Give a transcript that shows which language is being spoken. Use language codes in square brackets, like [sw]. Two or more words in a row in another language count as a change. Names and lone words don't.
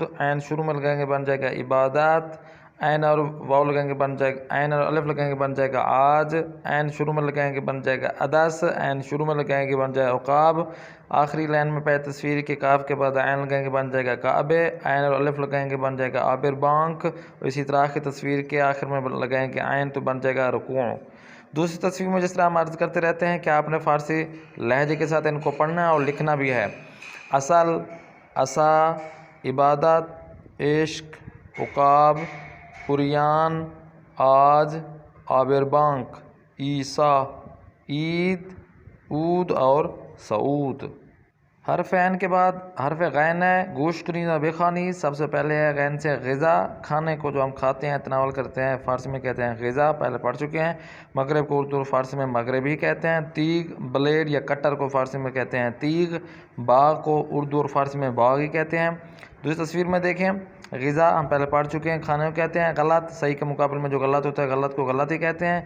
[ur] عین شروع میں لگائیں گے، بن جائے گا عبادات۔ عین اور واو لگائیں گے، بن جائے گا، عین اور الف لگائیں گے، بن جائے گا آج۔ عین شروع میں لگائیں گے، بن جائے گا عدس۔ عین شروع میں لگائیں گے، بن جائے گا عقاب۔ آخری لائن میں پہلے تصویر کے کاف کے بعد عین لگائیں گے، بن جائے گا کعبے۔ عین اور الف لگائیں گے، بن جائے گا آبر بانک۔ اور اسی طرح آخری تصویر کے آخر میں لگائیں گے عین تو بن جائے گا رکوع۔ دوسری تصویر میں جس طرح ہم عرض کرتے رہتے ہیں کہ آپ نے فارسی لہجے کے ساتھ ان کو پڑھنا ہے اور لکھنا بھی ہے۔ اصل، عصا، عبادت، عشق، عقاب، عریان، آج، آبر بانک، عیسیٰ، عید، عود اور صعود۔ حرف عین کے بعد حرف غین ہے۔ [fa] گوشت کنید و بخوانید، [ur] سب سے پہلے ہے غین سے غذا، کھانے کو جو ہم کھاتے ہیں، تناول کرتے ہیں، فارسی میں کہتے ہیں غذا، پہلے پڑھ چکے ہیں۔ مغرب کو اردو اور فارسی میں مغرب ہی کہتے ہیں۔ تیغ، بلیڈ یا کٹر کو فارسی میں کہتے ہیں تیغ۔ باغ کو اردو اور فارسی میں باغ ہی کہتے ہیں۔ دوسری تصویر میں دیکھیں، غذا ہم پہلے پڑھ چکے ہیں، کھانے کو کہتے ہیں غلط، صحیح کے مقابلے میں جو غلط ہوتا ہے غلط کو غلط ہی کہتے ہیں۔